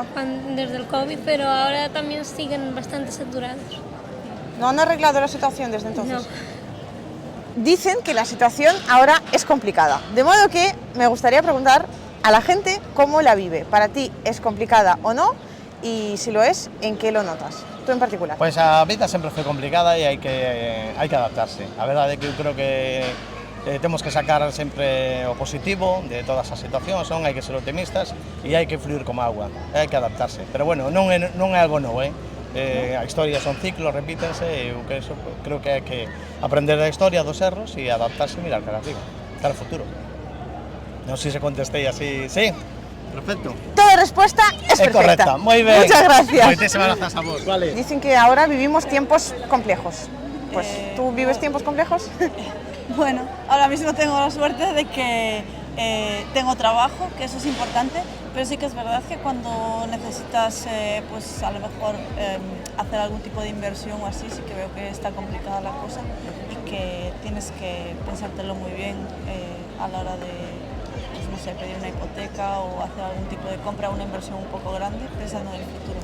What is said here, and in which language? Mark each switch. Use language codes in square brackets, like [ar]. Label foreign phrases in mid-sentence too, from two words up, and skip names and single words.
[es] Desde el COVID, pero ahora también siguen bastante saturados. no han arreglado la situación desde entonces? No. Dicen que la situación ahora es complicada, de modo que me gustaría preguntar a la gente cómo la vive. ¿Para ti es complicada o no? Y si lo es, ¿en qué lo notas? Tú en particular. [gl] Pois a vida sempre foi complicada e hai que adaptarse. A verdade é que eu creo que temos que sacar sempre o positivo de todas as situacións, hai que ser optimistas e hai que fluir como agua, hai que adaptarse. Pero bueno, non é algo novo, a historia son ciclos, repítense, e eu que eso, creo que hai que aprender da historia, dos erros e adaptarse e mirar cara arriba, cara ao futuro. Non sei se contestei así, sí? [es] Perfecto. Toda respuesta es perfecta. [gl] Correcta, moi ben. [es] Muchas gracias. [gl] Moitísimas grazas a vos. Vale. [es] Dicen que ahora vivimos tiempos complejos. Pues, ¿tú vives tiempos complejos? Bueno, ahora mismo tengo la suerte de que tengo trabajo, que eso es importante, pero sí que es verdad que cuando necesitas, pues a lo mejor hacer algún tipo de inversión o así, sí que veo que está complicada la cosa y que tienes que pensártelo muy bien a la hora de, pues, no sé, pedir una hipoteca o hacer algún tipo de compra, una inversión un poco grande, pensando en el futuro.